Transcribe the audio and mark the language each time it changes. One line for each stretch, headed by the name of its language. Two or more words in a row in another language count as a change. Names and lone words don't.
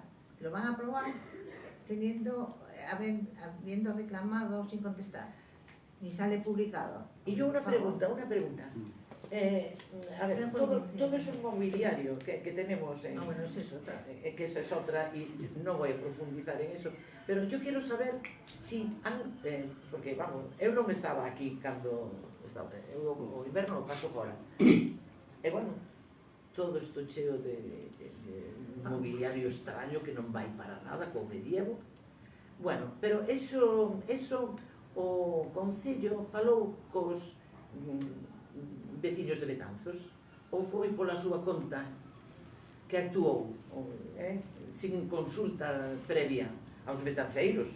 Spanish: Lo van a aprobar habiendo reclamado sin contestar, ni sale publicado. Y yo una pregunta. A ver, todo eso mobiliario que tenemos, bueno, esa es otra. que esa es otra, y no voy a profundizar en eso, pero yo quiero saber si han,
Galician: porque vamos, eu non estaba aquí cando estaba, eu o inverno o paso fora, e bueno, todo isto cheo de mobiliario extraño que non vai para nada co medievo. Bueno, pero eso o Concello falou cos veciños de Betanzos, ou foi pola súa conta que actuou sin consulta previa aos betanceiros?